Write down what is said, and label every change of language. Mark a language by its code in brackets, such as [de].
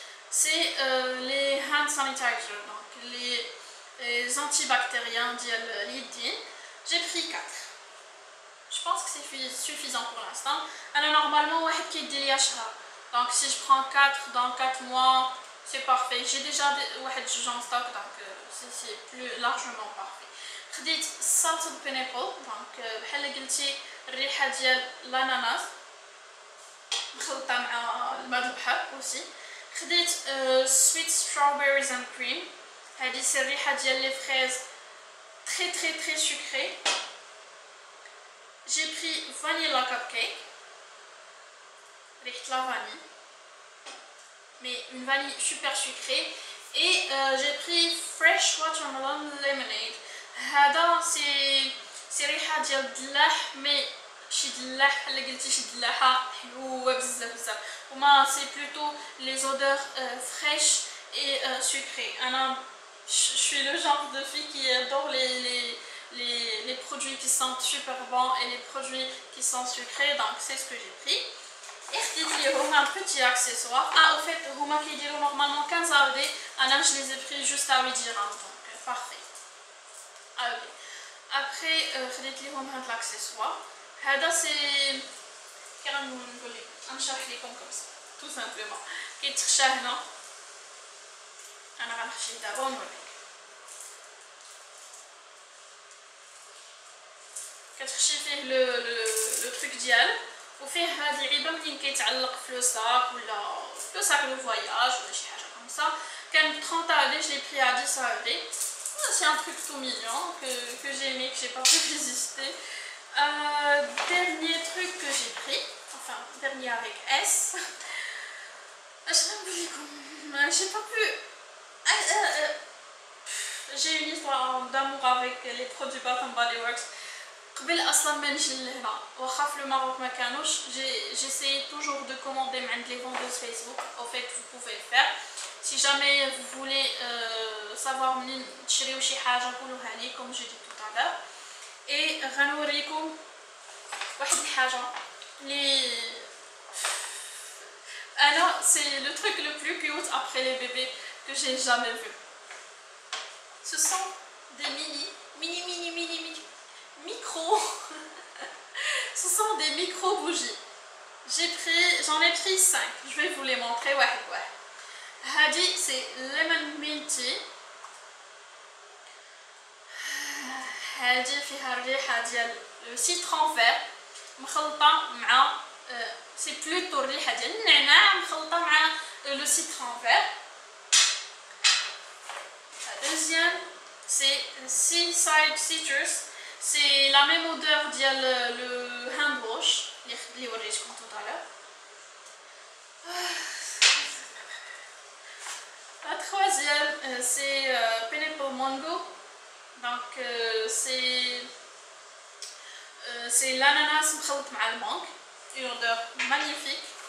[fr] C'est les hand sanitizers, donc les antibactériens d'Yidin. J'ai pris 4. Je pense que c'est suffisant pour l'instant. Alors normalement, donc si je prends 4 dans 4 mois, c'est parfait. J'ai déjà en stock, donc c'est plus largement parfait. [ar] خديت salted pineapple, donc بحال قلتي الريحه ديال الاناناس مخلطه مع الماء البحر aussi. خديت sweet strawberries and cream. هذه سي الريحه ديال لي فريز très sucré. [fr] J'ai pris vanilla cupcake, ريحه la vanille, mais une vanille super sucrée. Et j'ai pris fresh watermelon lemonade. [ar] هذا سي ريحه ديال الدلاح، مي شي دلاح بحال قلتي شي دلاحه حلوه بزاف وما سي بلوتو [fr] les odeurs fraîches et sucrées. Je suis le genre de fille qui adore les produits qui sentent super bons et les produits qui sont sucrés, donc c'est ce que j'ai pris. Et خديت un petit accessoire. Au fait [ar] هما كيديروا [fr] normalement 15 AED, je les ai pris juste à 8 dirhams, donc parfait. [ar] Après خديت ليهم هاد l'accessoire. هذا سي نقول لكم نشرح لكم كم سا تو سامبلومون كيتخشى هنا. انا غنخشيه دابا ونوريك. كتخشي فيه لو تروك ديال، وفيه هاد العلبه منين كيتعلق في لو ساك ولا لو ساك دو فواياج ولا شي حاجه كم سا. [fr] كان 30 AED, je l'ai pris à 10 AED. C'est un truc tout mignon que j'ai aimé, que j'ai pas pu résister. Dernier truc que j'ai pris, enfin dernier avec S. J'ai pas pu. J'ai une histoire d'amour avec les produits Bath and Body Works. [ar] قبل اصلا ما نجي لهنا واخا في الماروك ما كانوش. [fr] J'essaie toujours de commander من les vendeuses Facebook. Au fait vous pouvez le faire. Si jamais vous voulez savoir [ar] منين تشريو شي حاجه قولوها لي [fr] comme j'ai dit tout à l'heure. Et [ar] غنوريكم واحد الحاجه اللي [fr] c'est le truc le plus cute après les bébés que j'ai jamais vu. Ce sont des mini micro ce sont des micro bougies. J'en ai pris 5. Je vais vous les montrer. Hadi c'est lemon minty. [ar] هادي فيها الريحه ديال السيترون فير مخلطه مع سي بلوتو الريحه ديال النعناع مخلطه مع لو سيترون فير. [fr] Deuxième c'est Seaside Citrus. C'est la même odeur ديال le hand wash اللي وريتكم tout à l'heure. La troisième c'est pineapple mango. Donc c'est l'ananas [ar] مخلط مع المانغ, [fr] une odeur magnifique.